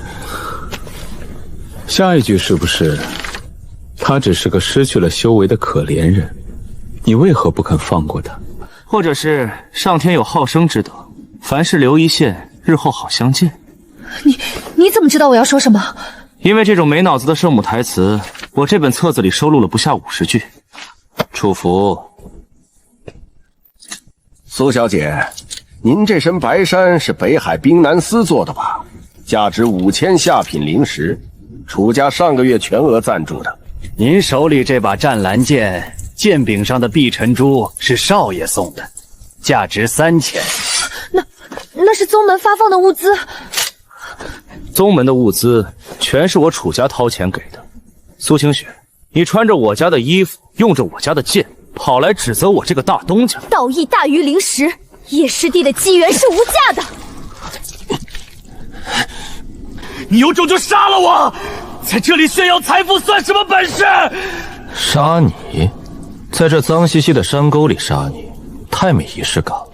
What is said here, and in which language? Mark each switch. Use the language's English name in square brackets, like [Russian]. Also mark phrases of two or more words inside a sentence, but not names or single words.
[Chinese] 下一句是不是他只是個失去了修為的可憐人，你為何不肯放過他？或者是上天有好生之德，凡事留一線，日後好相見。你怎麼知道我要說什麼？因為這種沒腦子的聖母台詞，我這本冊子裡收錄了不下50句。楚服，蘇小姐，您這身白衫是北海冰南司做的吧？價值5000下品靈石，楚家上個月全額贊助的。您手裡這把湛藍劍，劍柄上的碧晨珠是少爺送的，價值3000。那是宗門發放的物資。宗門的物資全是我楚家掏錢給的。蘇清雪，你穿着我家的衣服，用着我家的劍，跑來指責我這個大東家。道義大於靈石，葉師弟的機緣是無價的。你有種就殺了我，在這裡炫耀財富算什麼本事？殺你，在這髒兮兮的山溝裡殺你，太沒儀式感了。